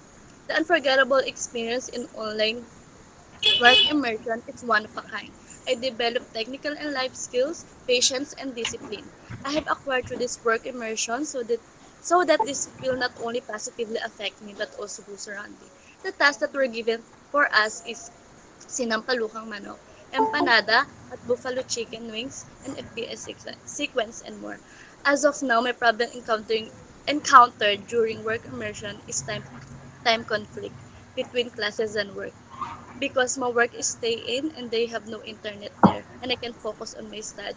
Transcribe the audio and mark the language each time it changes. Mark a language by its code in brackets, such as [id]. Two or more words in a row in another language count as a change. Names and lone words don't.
[en] The unforgettable experience in online work immersion is one of a kind. I developed technical and life skills, patience, and discipline. I have acquired through this work immersion so that this will not only positively affect me but also who's surrounding. The tasks that were given for us is [tl] sinampalukang manok, [en] empanada, at buffalo chicken wings, and FPS sequence, and more. As of now, my problem encountered during work immersion is time time conflict between classes and work because my work is stay in and they have no internet there and I can focus on my study.